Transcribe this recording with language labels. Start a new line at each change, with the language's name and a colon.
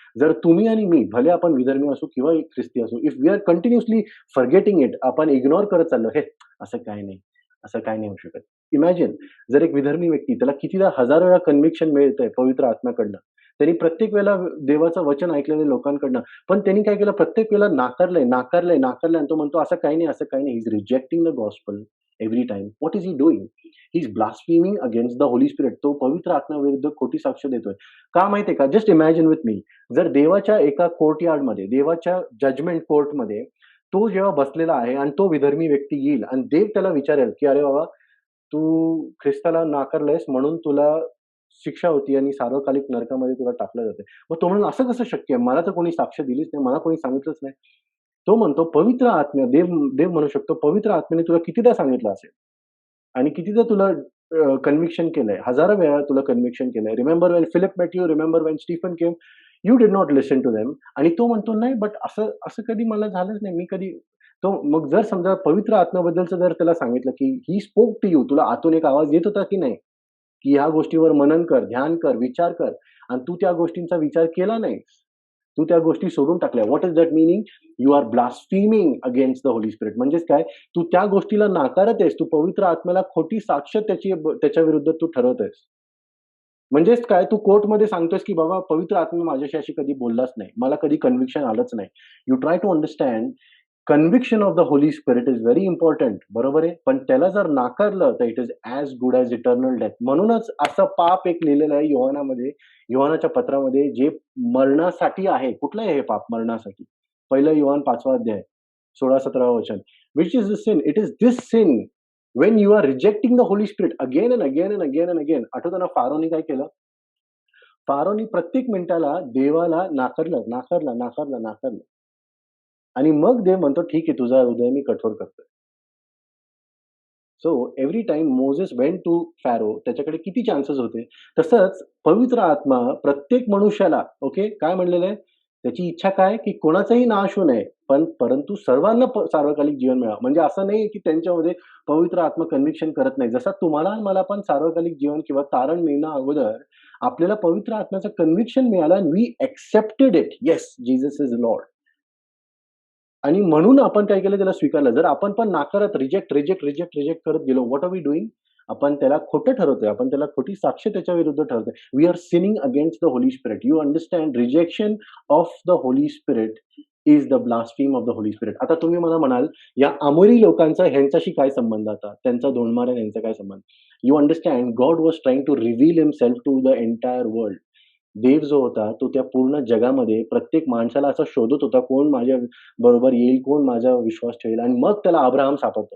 Marathi: जर तुम्ही आणि मी, भले आपण विधर्मी असू किंवा ख्रिस्ती असू,
English: if we are continuously forgetting it,
Marathi: आपण इग्नोर करत चाललो, "हे, असं काही नाही, असं काही नाही होऊ शकत." इमॅजिन, जर एक विधर्मी व्यक्ती, त्याला कितीदा हजारो वेळा कन्व्हिक्शन मिळतंय पवित्र आत्म्याकडनं. त्यांनी प्रत्येक वेळेला देवाचं वचन ऐकलेलं लोकांकडनं. पण त्यांनी काय केलं, प्रत्येक वेळेला नाकारलंय, नाकारलंय, नाकारलंय आणि तो म्हणतो, "असं काही नाही, असं काही नाही."
English: He is rejecting the gospel every time. What is he doing? He is blaspheming against the Holy Spirit.
Marathi: तो पवित्र आत्म्याविरुद्ध खोटी साक्ष देतोय. का माहिती का?
English: just imagine with me,
Marathi: जर देवाच्या एका कोर्टयार्डमध्ये, देवाच्या जजमेंट कोर्टमध्ये तो जेव्हा बसलेला आहे आणि तो विधर्मी व्यक्ती येईल आणि देव त्याला विचारेल, की "अरे बाबा, तू ख्रिस्ताला नाकारलंयस म्हणून तुला शिक्षा होती आणि सार्वकालिक नरकामध्ये तुला टाकलं जातंय." मग तो म्हणेल, "असं कसं शक्य आहे? मला तर कोणी साक्ष दिलीच नाही. मला कोणी सांगितलंच नाही." तो म्हणतो, "पवित्र आत्मा." देव देव म्हणू शकतो, "पवित्र आत्म्याने तुला कितीदा सांगितलं असेल आणि कितीदा तुला कन्व्हिक्शन केलंय. हजारो वेळा तुला कन्व्हिक्शन केलंय.
English: Remember when Philip met you, remember when Stephen came, you did not listen to them."
Marathi: आणि तो म्हणतो, "नाही, बट असं असं कधी मला झालंच नाही. मी कधी." तो मग जर समजा पवित्र आत्म्याबद्दलचं जर त्याला सांगितलं, की
English: he spoke to you,
Marathi: तुला आतून एक आवाज येत होता की नाही? की ह्या गोष्टीवर मनन कर, ध्यान कर, विचार कर आणि तू त्या गोष्टींचा विचार केला नाहीस. तू त्या गोष्टी सोडून टाकल्या.
English: What is that meaning? You are blaspheming against the holy spirit.
Marathi: म्हणजेच काय? तू त्या गोष्टीला नाकारत आहेस. तू पवित्र आत्म्याला खोटी साक्ष त्याच्या विरुद्ध तू ठरवत आहेस. म्हणजेच काय? तू कोर्टमध्ये सांगतोयस, की बाबा पवित्र आत्मा माझ्याशी अशी कधी बोललाच नाही. मला कधी कन्व्हिक्शन आलंच नाही.
English: you try to understand conviction of the holy spirit is very important,
Marathi: बरोबर आहे. पण त्याला जर नाकारलं तर
English: It is as good as eternal death.
Marathi: म्हणूनच असं पाप एक लिहिलेलं आहे योहानामध्ये, योहानाच्या पत्रामध्ये, जे मरणासाठी आहे. कुठलं आहे हे पाप मरणासाठी? 1 योहान 5वा अध्याय 16-17 वचन.
English: Which is the sin? It is this sin when you are rejecting the holy spirit again and again and again and again.
Marathi: आठवतं ना, फारोनी काय केलं? फारोनी प्रत्येक मिनिटाला देवाला नाकारलं, नाकारलं, नाकारलं, नाकारलं. आणि मग देव म्हणतो, "ठीक आहे, तुझा हृदय मी कठोर करतोय."
English: so every time Moses went to Pharaoh,
Marathi: त्याच्याकडे किती चान्सेस होते. तसंच पवित्र आत्मा प्रत्येक मनुष्याला, ओके, काय म्हणलेलं आहे? त्याची इच्छा काय? की कोणाचाही नाश होऊ नये, परंतु सर्वांना सार्वकालिक जीवन मिळावं. म्हणजे असं नाही की त्यांच्यामध्ये पवित्र आत्मा कन्व्हिक्शन करत नाही. जसा तुम्हाला आणि मला पण सार्वकालिक जीवन किंवा तारण मिळण्या अगोदर आपल्याला पवित्र आत्म्याचं कन्व्हिक्शन मिळालं आणि
English: We accepted it. Yes, Jesus is Lord.
Marathi: आणि म्हणून आपण काय केलं, त्याला स्वीकारलं. जर आपण पण नाकारत रिजेक्ट, रिजेक्ट, रिजेक्ट, रिजेक्ट करत गेलो,
English: What are we doing?
Marathi: आपण त्याला खोटं ठरवतोय. आपण त्याला खोटी साक्ष त्याच्या विरुद्ध ठरवतोय.
English: We are sinning against the holy spirit. You understand? Rejection of the holy spirit is the blaspheme of the holy spirit.
Marathi: आता तुम्ही मला म्हणाल, या अमोरी लोकांचा ह्यांच्याशी काय संबंध आता? त्यांचा धोंडमारा यांचा काय संबंध?
English: You understand? God was trying to reveal himself to the entire world.
Marathi: देव जो होता, तो त्या पूर्ण जगामध्ये प्रत्येक माणसाला असं शोधत होता, कोण माझ्या बरोबर येईल, कोण माझा विश्वास ठेवेल आणि मग त्याला अब्राहम सापडतो.